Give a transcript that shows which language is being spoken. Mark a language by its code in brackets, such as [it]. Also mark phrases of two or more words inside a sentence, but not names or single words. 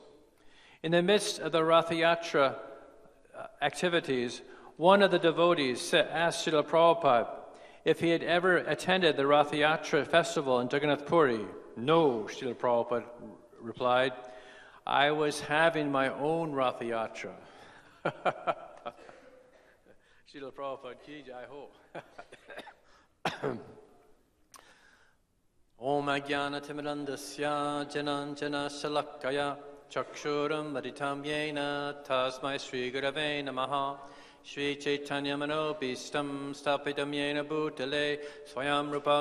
[en] In the midst of the Rath Yatra activities, one of the devotees asked Srila Prabhupada if he had ever attended the Rath Yatra festival in Jagannath Puri. "No," Srila Prabhupada replied. "I was having my own Rath Yatra." [hi] Srila Prabhupada की जय हो. [sa] ॐ अज्ञान तिमिरान्धस्य ज्ञानाञ्जन शलाकया चक्षुरं मरितं येन तस्मै श्री गुरवे नमः श्री चैतन्य मनोभीष्टं स्थापितं येन भूतले स्वयं रूप